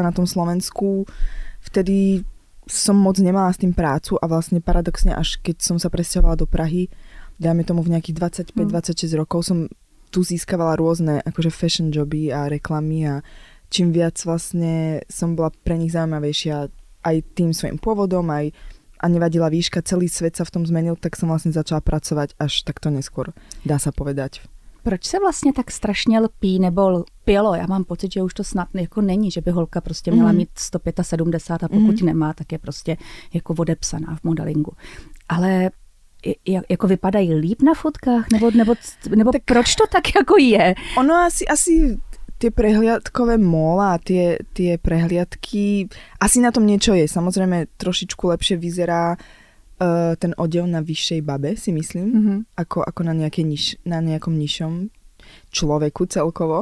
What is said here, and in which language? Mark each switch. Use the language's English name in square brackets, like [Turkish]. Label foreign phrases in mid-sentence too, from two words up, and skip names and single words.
[Slovak] na tom Slovensku vtedy som moc nemala s tým prácu a vlastne paradoxne až keď som sa presťahovala do Prahy, dajme tomu v nejakých 25-26 rokov som tu získavala rôzne akože fashion joby a reklamy a čím viac vlastne som bola pre nich zaujímavejšia aj tým svojím pôvodom, aj a nevadila výška, celý svet sa v tom zmenil, tak som vlastne začala pracovať až takto neskôr, dá sa povedať. [Czech] Proč se vlastně tak strašně lpí nebo lpělo? Já mám pocit, že už to snad jako není, že by holka prostě měla mít 175 a pokud nemá, tak je prostě jako odepsaná v modelingu. Ale jako vypadají líp na fotkách? Nebo tak, proč to tak jako je? [Slovak] Ono asi tie prehliadkové móla a tie prehliadky, asi na tom niečo je. Samozrejme trošičku lepšie vyzerá ten odev na vyššej babe, si myslím, ako na nejakom nižšom človeku celkovo.